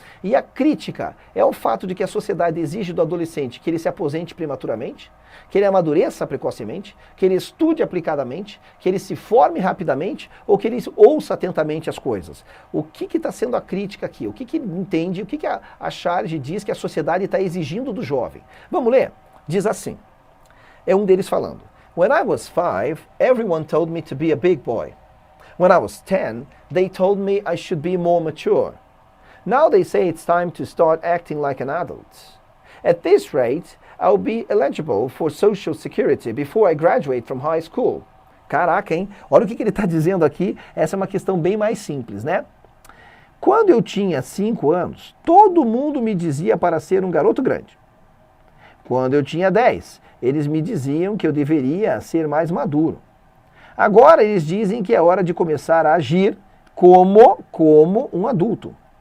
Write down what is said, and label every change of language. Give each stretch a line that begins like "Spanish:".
Portuguese: E a crítica é o fato de que a sociedade exige do adolescente que ele se aposente prematuramente, que ele amadureça precocemente, que ele estude aplicadamente, que ele se forme rapidamente ou que ele ouça atentamente as coisas. O que está sendo a crítica aqui? O que entende, o que a charge diz que a sociedade está exigindo do jovem? Vamos ler? Diz assim, é um deles falando.
English: When I was 5, everyone told me to be a big boy. When I was 10, they told me I should be more mature. Now they say it's time to start acting like an adult. At this rate, I'll be eligible for Social Security before I graduate from high school.
Portuguese: Caraca, hein? Olha o que ele está dizendo aqui. Essa é uma questão bem mais simples, né? Quando eu tinha 5 anos, todo mundo me dizia para ser um garoto grande. Quando eu tinha 10, eles me diziam que eu deveria ser mais maduro. Agora eles dizem que é hora de começar a agir como um adulto.